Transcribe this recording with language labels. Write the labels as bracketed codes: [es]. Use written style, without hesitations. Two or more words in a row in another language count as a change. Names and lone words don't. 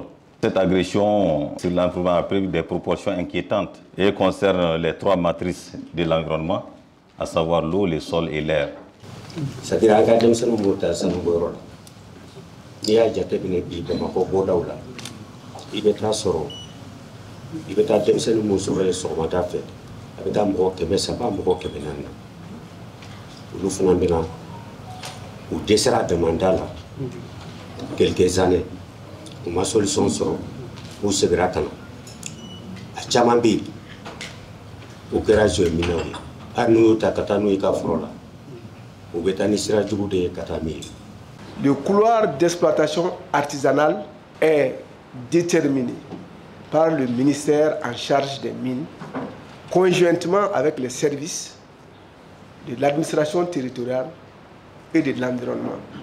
[fr] Cette agression sur l'environnement a pris des proportions inquiétantes et concerne les 3 matrices de l'environnement, à savoir l'eau, le sol et l'air. C'est-à-dire [bm] il bɛ taa sɔrɔ i bɛ taa denmisɛnnin mun sɔrɔ yen sɔgɔmada fɛ a bɛ taa mɔgɔ 300 mɔgɔ 400 na olu fana bɛna u dɛsɛra demanda la [fr] quelques années [bm] u ma solution sɔrɔ u segira ka na a caman bɛ yen u kɛra [fr] joueur mineur [bm] ye hali n'u y'u ta ka taa n'u ye ka foro la u bɛ taa ni sira jugu de ye ka taa min ye. [fr] Le couloir d'exploitation artisanale est déterminé par le ministère en charge des mines, conjointement avec les services de l'administration territoriale et de l'environnement.